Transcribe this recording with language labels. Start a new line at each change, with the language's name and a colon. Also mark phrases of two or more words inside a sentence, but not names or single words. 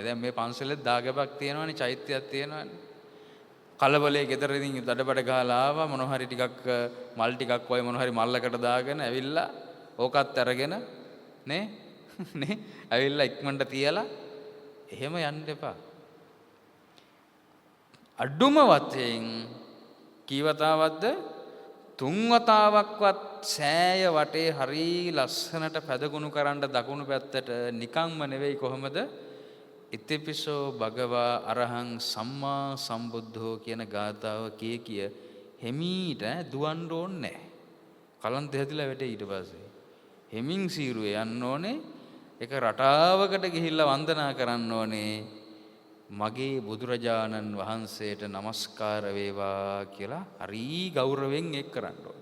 Sinhala: දැන් මේ පන්සලෙත් දාගැබක් තියෙනවනේ, චෛත්‍යයක් තියෙනවනේ. කලබලේ ගෙදර ඉඳන් දඩබඩ ගහලා ආවා, මොන හරි ටිකක් මල් ටිකක් වගේ මොන හරි මල්ලකට දාගෙන ඇවිල්ලා ඕකත් අරගෙන නේ ඇවිල්ලා ඉක්මනට තියලා එහෙම යන්න එපා. අඩුම වශයෙන් කීවතාවක්ද? 3 වතාවක්වත් සෑය වටේ හරි ලස්සනට පැදගුණු කරන්න දකුණු පැත්තට නිකම්ම නෙවෙයි. කොහොමද?
Pali: ඉතිපිසෝ භගවා අරහං සම්මා සම්බුද්ධෝ
Sinhala: කියන ගාථාව කිය හෙමීට දුවන්න ඕනේ නැහැ. කලන්ත හැදිලා වැටේ. ඊට පස්සේ හෙමින් සීරුවේ යන්න ඕනේ. එක රටාවකට ගිහිල්ලා වන්දනා කරන්න ඕනේ. මගේ බුදුරජාණන් වහන්සේට নমස්කාර වේවා කියලා හරි ගෞරවයෙන් ඒක කරන්න ඕනේ.